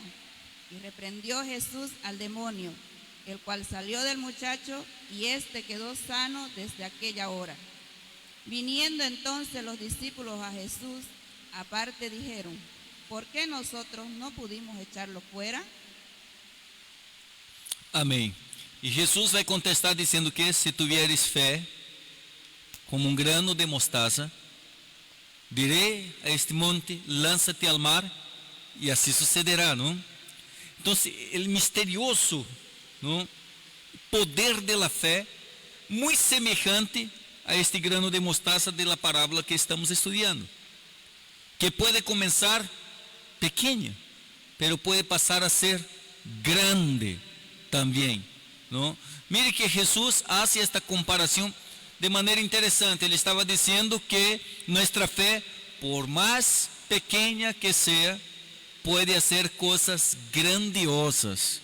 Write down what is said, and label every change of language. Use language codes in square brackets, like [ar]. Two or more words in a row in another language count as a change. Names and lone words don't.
[es] Y reprendió Jesús al demonio, el cual salió del muchacho, y éste quedó sano desde aquella hora. Viniendo entonces los discípulos a Jesús, aparte dijeron: ¿por qué nosotros no pudimos echarlo fuera? [pt] Amém. E Jesus vai contestar dizendo que [es] se tuvieres [pt] fé, [es] como um grano de mostaza, direi a este monte, lánzate al mar, [pt] e assim sucederá, não? Então, o misterioso, não? [es] Poder de la fé, [pt] muito semejante a este [es] grano de mostaza de la parábola [pt] que estamos estudando, que pode começar pequena, pero pode passar a ser grande também, não? [es] Mire que Jesus hace esta comparação de maneira interessante. [pt] Ele estava dizendo que nossa fé, por mais pequena que seja, pode fazer coisas grandiosas.